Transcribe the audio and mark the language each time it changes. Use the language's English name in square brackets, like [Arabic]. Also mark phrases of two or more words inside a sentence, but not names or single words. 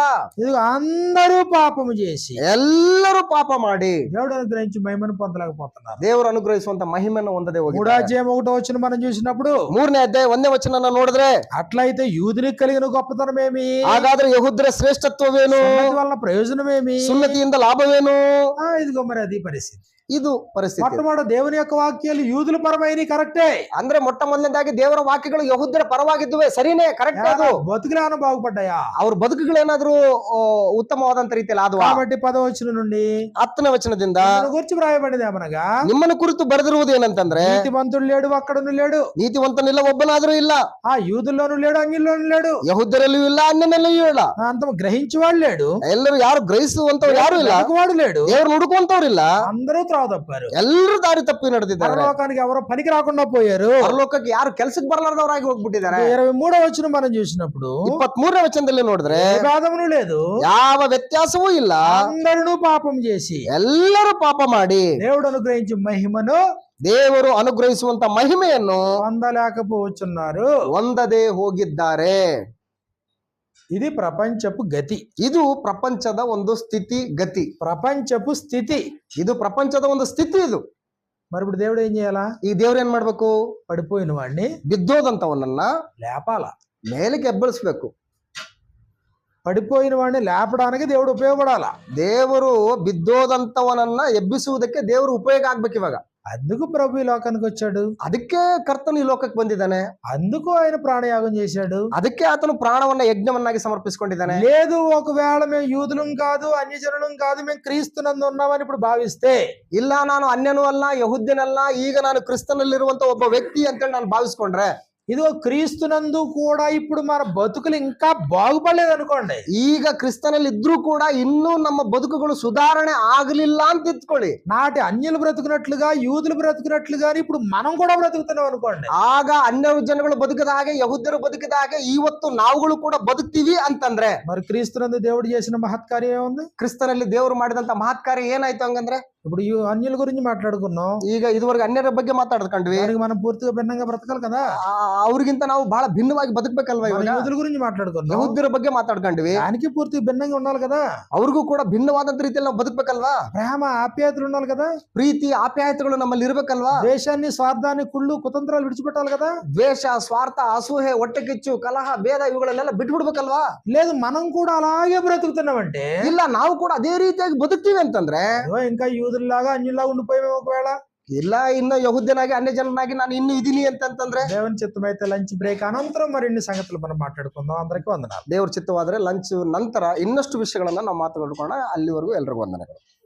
[Telugu] ఇది అందరూ పాపము చేసి [Kannada] ಎಲ್ಲರೂ ಪಾಪ ಮಾಡಿ [Telugu] దేవుడు అనుగ్రహించి మహిమను పొందలేకపోతున్నారు. [Kannada] ದೇವರು ಅನುಗ್ರಹಿಸುವಂತ ಮಹಿಮೆಯನ್ನು ಹೊಂದದೆ ಹೋಗಿ [Telugu] 3వ అధ్యాయం 1వ వచనం మనం చూసినప్పుడు [Kannada] 3ನೇ ಅಧ್ಯಾಯ 1ನೇ ವಚನ ನೋಡಿದ್ರೆ [Telugu] అట్లయితే యూదునికి కలిగిన గొప్పతనం ఏమి, [Kannada] ಹಾಗಾದ್ರೆ ಯಹೂದ್ಯರ ಶ್ರೇಷ್ಠತ್ವವೇನು, [Telugu] సున్నతి వల్ల ప్రయోజనం ఏమి, [Kannada] ಸುನ್ನತಿಯಿಂದ ಲಾಭವೇನು? [Telugu] ఇదిగో మరి అది పరిస్థితి. [Kannada] ಇದು ಪರಿಸ್ಥಿತಿ. [Telugu] మొట్టమొదటి దేవుని యొక్క వాక్యాలు యూదుల పరమైన కరెక్టే. [Kannada] ಅಂದ್ರೆ ಮೊಟ್ಟ ಮೊದಲನೇದಾಗಿ ದೇವರ ವಾಕ್ಯಗಳು ಯಹೂದ್ಯರ ಪರವಾಗಿದ್ದುವೆ, ಸರಿನೇ, ಕರೆಕ್ಟ್. ಅದು [Telugu] బతుకులేమన్నా బాగుపడ్డాయా? [Kannada] ಅವ್ರ ಬದುಕುಗಳೇನಾದ್ರೂ ಉತ್ತಮವಾದಂತ ರೀತಿಯಲ್ಲಿ ಆದ್ವಾ? [Telugu] కాబట్టి 10వ వచనం నుండి [Kannada] 10ನೇ ವಚನದಿಂದ [Telugu] నిన్ను గురించి వ్రాయబడింది ఏమనగా, [Kannada] ನಿಮ್ಮನ್ನು ಕುರಿತು ಬರೆದಿರುವುದು ಏನಂತಂದ್ರೆ, [Telugu] నీతిమంతుడు లేడు, ఒక్కడును లేడు, [Kannada] ನೀತಿವಂತನಿಲ್ಲ, ಒಬ್ಬನಾದ್ರೂ ಇಲ್ಲ. [Telugu] ఆ యూదుల్లోనూ లేడు, అన్యుల్లోనూ లేడు, [Kannada] ಯಹೂದ್ಯರಲ್ಲಿಯೂ ಇಲ್ಲ, ಅನ್ಯನಲ್ಲಿಯೂ ಇಲ್ಲ. [Telugu] అంత గ్రహించేవాడు లేడు, [Kannada] ಎಲ್ಲರೂ ಯಾರು ಗ್ರಹಿಸುವಂತವ್ರು ಯಾರು ಇಲ್ಲ, [Telugu] వాడు లేడు, [Kannada] ದೇವ್ರನ್ನ ಹುಡುಕುವಂತವ್ರಿಲ್ಲ. [Telugu] అందరూ త్రావ తప్పారు. [Kannada] ಎಲ್ಲರೂ ದಾರಿ ತಪ್ಪಿ ನಡೆದಿದ್ದಾರೆ. [Telugu] పరలోకానికి ఎవరో పనికి రాకుండా పోయారు. [Kannada] ಪರಲೋಕಕ್ಕೆ ಯಾರು ಕೆಲ್ಸಕ್ಕೆ ಬರಲಾರ್ದವರಾಗಿ ಹೋಗ್ಬಿಟ್ಟಿದ್ದಾರೆ. [Telugu] 23వ వచనం మనం చూసినప్పుడు [Kannada] 23ನೇ ವಚನದಲ್ಲಿ ನೋಡಿದ್ರೆ [Telugu] ఏ భేదమును లేదు, [Kannada] ಯಾವ ವ್ಯತ್ಯಾಸವೂ ಇಲ್ಲ, [Telugu] అందరూ పాపం చేసి [Kannada] ಎಲ್ಲರೂ ಪಾಪ ಮಾಡಿ [Telugu] దేవుడు అనుగ్రహించి మహిమను [Kannada] ದೇವರು ಅನುಗ್ರಹಿಸುವಂತ ಮಹಿಮೆಯನ್ನು [Telugu] పొందలేకపోతున్నారు. [Kannada] ಹೊಂದದೆ ಹೋಗಿದ್ದಾರೆ. [Telugu] ఇది ప్రపంచపు గతి. [Kannada] ಇದು ಪ್ರಪಂಚದ ಒಂದು ಸ್ಥಿತಿ ಗತಿ. [Telugu] ప్రపంచపు స్థితి. [Kannada] ಇದು ಪ್ರಪಂಚದ ಒಂದು ಸ್ಥಿತಿ. ಇದು [Telugu] మరి ఇప్పుడు దేవుడు ఏం చేయాలా? [Kannada] ಈ ದೇವ್ರು ಏನ್ ಮಾಡ್ಬೇಕು? [Telugu] పడిపోయిన వాడిని [Kannada] ಬಿದ್ದೋದಂತವನನ್ನ [Telugu] లేపాల. [Kannada] ಮೇಲಕ್ಕೆ ಎಬ್ಬಳಿಸ್ಬೇಕು. [Telugu] పడిపోయిన వాడిని లేపడానికి దేవుడు ఉపయోగపడాలా. [Kannada] ದೇವರು ಬಿದ್ದೋದಂತವನನ್ನ ಎಬ್ಬಿಸುವುದಕ್ಕೆ ದೇವರು ಉಪಯೋಗ ಆಗ್ಬೇಕು ಇವಾಗ. [Telugu] అందుకు ప్రభు ఈ లోకానికి వచ్చాడు. [Kannada] ಅದಕ್ಕೆ ಕರ್ತನು ಈ ಲೋಕಕ್ಕೆ ಬಂದಿದ್ದಾನೆ. [Telugu] అందుకు ఆయన ప్రాణయాగం చేశాడు. [Kannada] ಅದಕ್ಕೆ ಆತನು ಪ್ರಾಣವನ್ನ ಯಜ್ಞವನ್ನಾಗಿ ಸಮರ್ಪಿಸಿಕೊಂಡಿದ್ದಾನೆ. [Telugu] లేదు ఒకవేళ మేము యూదులం కాదు, అన్యజనులం కాదు, మేము క్రీస్తునందు ఉన్నామని ఇప్పుడు భావిస్తే, [Kannada] ಇಲ್ಲ ನಾನು ಅನ್ಯನೂ ಅಲ್ಲ, ಯಹೂದ್ಯನಲ್ಲ, ಈಗ ನಾನು ಕ್ರಿಸ್ತನಲ್ಲಿರುವಂತ ಒಬ್ಬ ವ್ಯಕ್ತಿ ಅಂತೇಳಿ ನಾನು ಭಾವಿಸ್ಕೊಂಡ್ರೆ, [Telugu] ఇదిగో క్రీస్తునందు కూడా ఇప్పుడు మన బతుకులు ఇంకా బాగుపడలేదు అనుకోండి, [Kannada] ಈಗ ಕ್ರಿಸ್ತನಲ್ಲಿ ಇದ್ರೂ ಕೂಡ ಇನ್ನೂ ನಮ್ಮ ಬದುಕುಗಳು ಸುಧಾರಣೆ ಆಗಲಿಲ್ಲ ಅಂತ ಇಟ್ಕೊಳ್ಳಿ, [Telugu] నాటి అన్యులు బ్రతుకున్నట్లుగా యూదులు బ్రతుకున్నట్లుగాని ఇప్పుడు మనం కూడా బ్రతుకుతున్నాం అనుకోండి, [Kannada] ಆಗ ಅನ್ಯ ಜನಗಳು ಬದುಕಿದ ಹಾಗೆ, ಯಹೂದ್ಯರು ಬದುಕಿದ ಹಾಗೆ ಇವತ್ತು ನಾವುಗಳು ಕೂಡ ಬದುಕ್ತೀವಿ ಅಂತಂದ್ರೆ, [Telugu] మరి క్రీస్తునందు దేవుడు చేసిన మహత్కార్యం ఏముంది? [Kannada] ಕ್ರಿಸ್ತನಲ್ಲಿ ದೇವರು ಮಾಡಿದಂತ ಮಹತ್ಕಾರ್ಯ ಏನಾಯ್ತು ಹಂಗಂದ್ರೆ? [Telugu] ఇప్పుడు ఈ అన్యుల గురించి మాట్లాడుకున్నాం, [Kannada] ಈಗ ಇದುವರೆಗೆ ಅನ್ಯರ ಬಗ್ಗೆ ಮಾತಾಡ್ಕೊಂಡ್ವಿ. [Telugu] దానికి మనం పూర్తిగా భిన్నంగా బ్రతకాలి కదా. [Kannada] ಅವ್ರಿಗಿಂತ ನಾವು ಬಹಳ ಭಿನ್ನವಾಗಿ ಬದುಕಬೇಕಲ್ವಾ? [Telugu] మన [Kannada] ಇವಾಗ [Telugu] యూదుల గురించి మాట్లాడుకున్నాం, [Kannada] ಯಹೂದ್ಯರ ಬಗ್ಗೆ ಮಾತಾಡ್ಕೊಂಡ್ವಿ. [Telugu] దానికి పూర్తిగా భిన్నంగా ఉండాలి కదా. [Kannada] ಅವ್ರಿಗೂ ಕೂಡ ಭಿನ್ನವಾದಂತ ರೀತಿಯಲ್ಲಿ ನಾವು ಬದುಕಬೇಕಲ್ವಾ? [Telugu] ప్రేమ ఆప్యాయతలు ఉండాలి కదా. [Kannada] ಪ್ರೀತಿ ಆಪ್ಯಾಯತೆಗಳು ನಮ್ಮಲ್ಲಿ ಇರ್ಬೇಕಲ್ವಾ? [Telugu] దేశాన్ని స్వార్థాన్ని కుళ్ళు కుతంత్రాలు విడిచిపెట్టాలి కదా. [Kannada] ದ್ವೇಷ, ಸ್ವಾರ್ಥ, ಅಸೂಹೆ, ಹೊಟ್ಟೆ ಕಿಚ್ಚು, ಕಲಹ, ಭೇದ ಇವುಗಳನ್ನೆಲ್ಲ ಬಿಟ್ಬಿಡ್ಬೇಕಲ್ವಾ? [Telugu] లేదు మనం కూడా అలాగే బ్రతుకుతున్నామంటే, [Kannada] ಇಲ್ಲ ನಾವು ಕೂಡ ಅದೇ ರೀತಿಯಾಗಿ ಬದುಕ್ತೀವಿ ಅಂತಂದ್ರೆ, [Telugu] ఇంకా యూదుల్లాగా అన్యుల్లాగా ఉండిపోయాము ఒకవేళ, [Kannada] ಇಲ್ಲ ಇನ್ನು ಯಹೂದ್ಯನಾಗಿ ಅನ್ಯ ಜನನಾಗಿ ನಾನು ಇನ್ನು ಇದೀನಿ ಅಂತಂದ್ರೆ, [Telugu] దేవుని చిత్తమైతే [English] lunch break [Telugu] అనంతరం మరిన్ని సంగతులు మనం మాట్లాడుకుందాం. అందరికీ వందనాలు. [Kannada] ದೇವ್ರ ಚಿತ್ತವಾದ್ರೆ ಲಂಚ್ ನಂತರ ಇನ್ನಷ್ಟು ವಿಷಯಗಳನ್ನ ನಾವು ಮಾತಾಡ್ಕೊಳ್ಳೋಣ. ಅಲ್ಲಿವರೆಗೂ ಎಲ್ರಿಗೂ ವಂದನೆಗಳು.